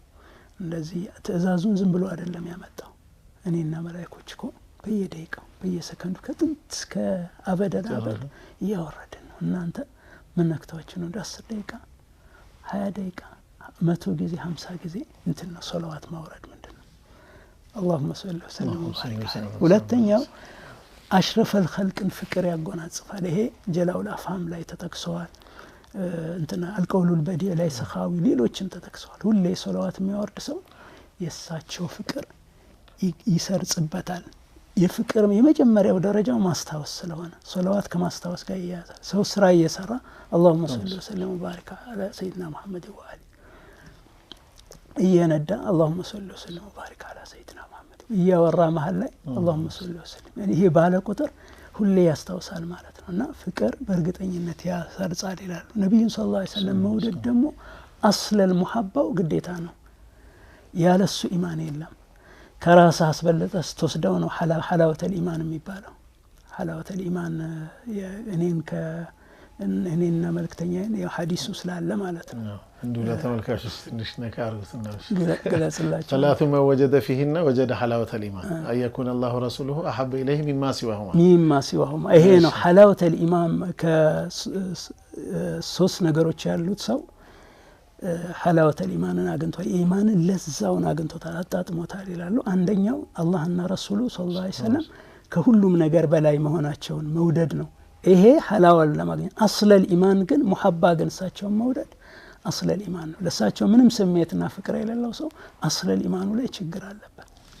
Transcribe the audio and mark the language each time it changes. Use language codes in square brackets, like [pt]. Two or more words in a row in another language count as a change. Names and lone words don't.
[am] እንደዚህ ተዛዙን ዝም ብሎ አይደለም ያመጣው እኔና መላእክቶች እኮ በየደቂቃው በየሰከንዱ ከጥንት እስከ አበደ ያወረድን ነው እናንተ ምን ነክታችሁ ነው 10 ደቂቃ 20 ደቂቃ 100 ጊዜ 50 ጊዜ እንትን ነው ሶላዋት ማውረድ ምንድነው [ar] اللهم صل وسلم وبارك [am] ሁለተኛው [ar] أشرف الخلق [am] ፍቅር ያጎናጽፋል ይሄ ጀላው الافهام ላይ ተጠቅሷል እንትና القول البديع ላይ ሰኻዊ ሌሎችም ተጠቅሷል ሁሌ ሶላዋት የሚያወርድ ሰው የሳቸው ፍቅር ይሰርጽበታል የፍቅር የመጀመሪያው ደረጃው ማስታወስ ስለሆነ ሶላዋት ከማስታወስ ጋር ይያዛል ሰው ስራ እየሰራ [ar] اللهم صل وسلم وبارك على سيدنا محمد وعلى [am] እየነዳ [ar] اللهم صل وسلم وبارك على سيدنا محمد [am] እያወራ መሃል ላይ [ar] اللهم صل وسلم يعني [am] ይሄ ባለ ቁጥር ሁሌ ያስታውሳል ማለት ነውና ፍቅር በእርግጠኝነት ያሰርጻል ይላል ነብዩ [ar] صلى الله عليه وسلم [am] መውደድ ደግሞ አስለ المحبው ግዴታ ነው ያለሱ ኢማን የለም ከራስ አስበለጠስ ተወስደው ነው [ar] حلاوة الإيمان [am] የሚባለው [ar] حلاوة الإيمان [am] እኔና መልክተኛዬን የሐዲሱ ስላለ ማለት ነው እንዱ ለተመልካቾች ትንሽ ነካርጉትና ገለጽላችሁ [ar] ثلاث ما وجد فيهن وجد حلاوة الإيمان أن يكون الله ورسوله أحب إليه مما سواهما [am] ይሄ ነው [ar] حلاوة الإيمان [am] ከሶስት ነገሮች ያሉት ሰው [ar] حلاوة الإيمان [am] አግኝቷል ኢማንን ለዛውን አግኝቶታል አጣጥሞታል ይላሉ አንደኛው አላህና ረሱሉ [ar] صلى الله عليه وسلم [am] ከሁሉም ነገር በላይ መሆናቸውን መውደድ ነው ይሄ ሐላዋን ለማግኘት [ar] أصل الإيمان [am] ግን ሙሐባ ግን እሳቸውን መውደድ [ar] أصل الإيمان [am] ነው ለሳቸው ምንም ስሜትና ፍቅር የሌለው ሰው [ar] أصل الإيمان [am] ላይ ችግር አለበት